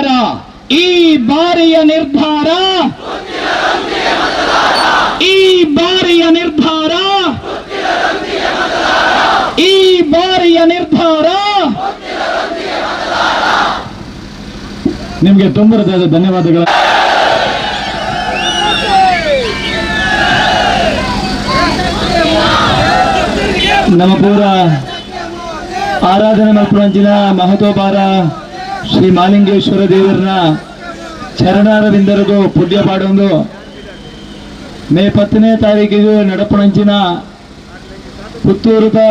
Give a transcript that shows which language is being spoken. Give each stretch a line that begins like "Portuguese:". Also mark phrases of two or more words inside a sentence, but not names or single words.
Kannada: ಈ ಬಾರಿಯ ನಿರ್ಧಾರ, ಈ ಬಾರಿಯ ನಿರ್ಧಾರ, ಈ ಬಾರಿಯ ನಿರ್ಧಾರ. ನಿಮಗೆ ತುಂಬ ಹೃದಯದ ಧನ್ಯವಾದಗಳು.
Tulu: ನಮ್ಮ ಪೂರ ಆರಾಧನೆ ಮಲ್ಪುರಂಚಿನ ಮಹತೋಪಾರ ಶ್ರೀ ಮಾಲಿಂಗೇಶ್ವರ ದೇವರನ್ನ ಚರಣಾರವಿಂದರದು ಪುಣ್ಯ ಪಾಡೊಂದು ಮೇ 10ನೇ ತಾರೀಕಿಗೆ ನಡಪಣಂಚಿನ ಪುತ್ತೂರುದ